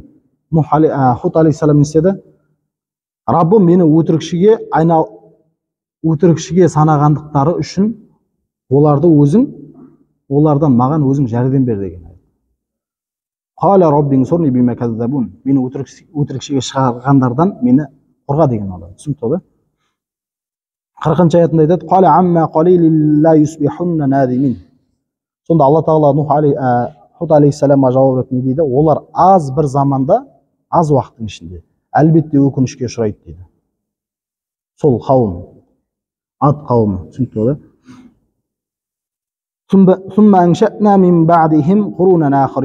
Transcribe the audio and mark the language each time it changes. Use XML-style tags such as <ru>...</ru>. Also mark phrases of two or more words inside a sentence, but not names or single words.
<kk>Худ алейхиссалам істеді. Раббым мені өтірікшіге санағандықтары үшін олардан маған өзің жәрдем бер деген.</kk> <ar>قال رب انصرني بما كذبون.</ar> <kk>Мені өтірікшіге шығарғандардан мені қорға деген алады. Түсінікті ғой? 40 аятында айтады:</kk> <ar>"قال عما قليل ليصبحن نادمين."</ar> <kk>Сонда Алла Тағала Худ алейхиссаламға жауап ретінде дейді: олар аз бір заманда, аз уақыттың ішінде әлбетте өкінішке ұшырайды дейді. Сол қауым, ат қауымы, түсінікті ғой да?</kk> <ar>"ثم أنشأنا من بعدهم قرونا آخرين."</ar>